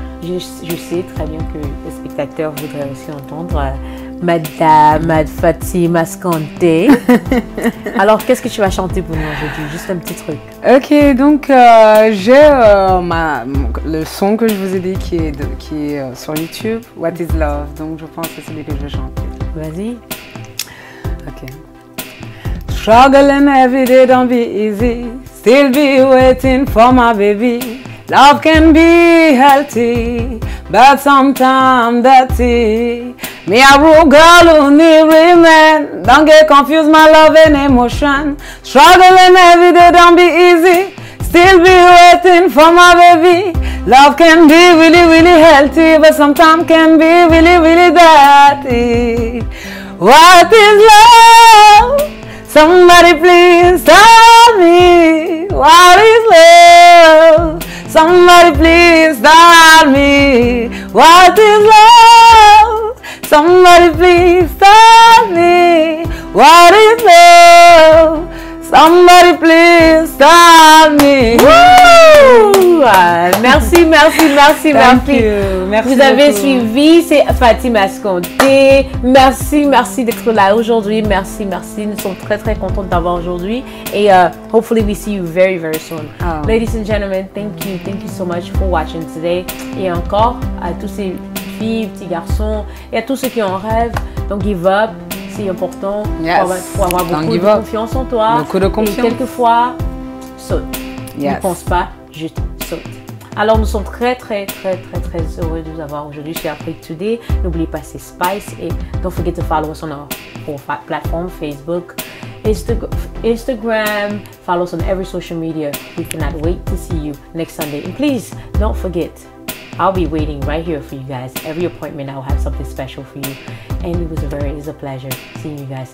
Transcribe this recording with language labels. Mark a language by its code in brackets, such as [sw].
[fr] Je sais très bien que les spectateurs voudraient aussi entendre Madame Fatim Ascante. Alors, qu'est-ce que tu vas chanter pour nous aujourd'hui? Juste un petit truc. Ok, donc j'ai le son que je vous ai dit qui est sur YouTube, What is Love. Donc je pense que c'est celui que je vais chanter. Vas-y. Ok. [en] Struggling every day, don't be easy. Still be waiting for my baby. Love can be healthy, but sometimes dirty. Me a real girl who need real man. Don't get confused, my love and emotion. Struggling every day, don't be easy. Still be waiting for my baby. Love can be really, really healthy, but sometimes can be really, really dirty. What is love? Somebody please tell me. What is love? Somebody please tell me. What is love? Somebody please tell me. What is love? Somebody please tell me. [fr] Woo! Merci, merci, merci, merci. Merci. Vous avez suivi, c'est Fatim Ascante. Merci, merci d'être là aujourd'hui. Merci, merci. Nous sommes très, très contents de t'avoir aujourd'hui. [en] Et hopefully we see you very, very soon. Oh. Ladies and gentlemen, thank you so much for watching today. [fr] Et encore à tous ces filles, petits garçons et à tous ceux qui en rêvent, [en] don't give up. [fr] C'est important pour avoir beaucoup de confiance en toi. Beaucoup de confiance. Et quelquefois, saute. [en] Yes. [fr] Ne pense pas, juste saute. Alors, nous sommes très, très, très, très, très heureux de vous avoir aujourd'hui chez Afrique Today. N'oubliez pas, c'est Spice. [en] Et don't forget to follow us on our platform, Facebook, Instagram. Follow us on every social media. We cannot wait to see you next Sunday. And please, don't forget, I'll be waiting right here for you guys. Every appointment, I'll have something special for you. And it's a pleasure seeing you guys.